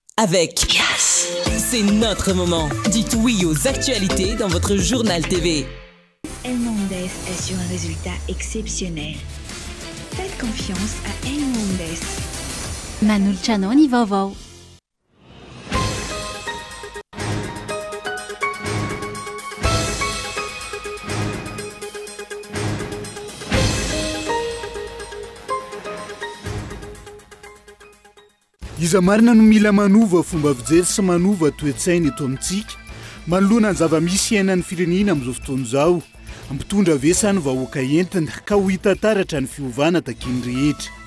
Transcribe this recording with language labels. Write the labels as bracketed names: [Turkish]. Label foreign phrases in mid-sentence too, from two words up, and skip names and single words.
[French] avec Yes. C'est notre moment. Dites oui aux actualités dans votre journal TV. El Mondes assure un résultat exceptionnel. Faites confiance à El Mondes. [Malagasy] Manoltranao vaovao. Iza marina no mila manova fomba fijery sy manova toetsaina eto amintsika manoloana ny zava-misy iainan'ny firenena amin'izao fotoana izao ampitondra avesa ny vahoaka entina ka ho hita taratra ny fiovana takiany rehetra.